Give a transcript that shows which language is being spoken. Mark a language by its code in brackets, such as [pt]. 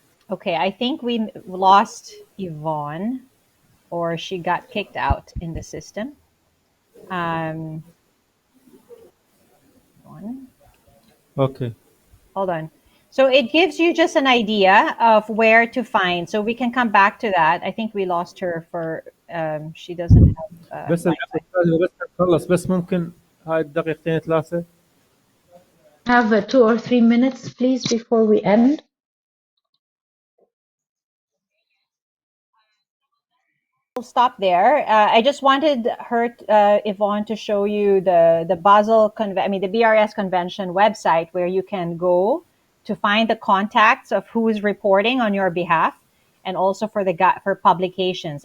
[en] Okay, I think we lost Yvonne, or she got kicked out in the system. Yvonne, okay hold on. So it gives you just an idea of where to find. So we can come back to that. I think we lost her for she doesn't have [ar] بس [en] Wi-Fi. [ar] بس نخلص بس ممكن هاي الدقيقتين 3. [en] Have 2 or 3 minutes, please, before we end. We'll stop there. I just wanted her, Yvonne, to show you the the BRS convention website where you can go to find the contacts of who is reporting on your behalf, and also for for publications.